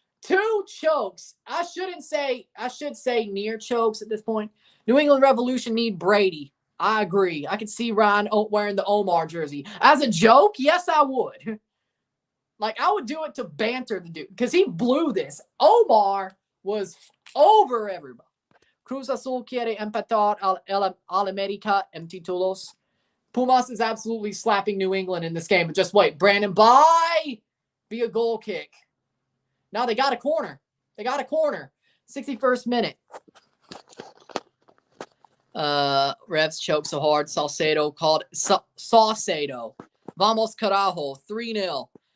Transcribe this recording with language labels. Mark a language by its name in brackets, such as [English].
[English] I should say near chokes at this point. New England Revolution need Brady. I agree. I could see Ryan wearing the Omar jersey. As a joke, yes, I would. Like, I would do it to banter the dude because he blew this. Omar was over everybody. [Spanish] Cruz Azul quiere empatar al América en títulos. [English] Pumas is absolutely slapping New England in this game. But just wait. Brandon by via goal kick. Now they got a corner. 61st minute. Revs choke so hard. Saucedo called Saucedo. [Spanish] Vamos carajo. [English] 3-0.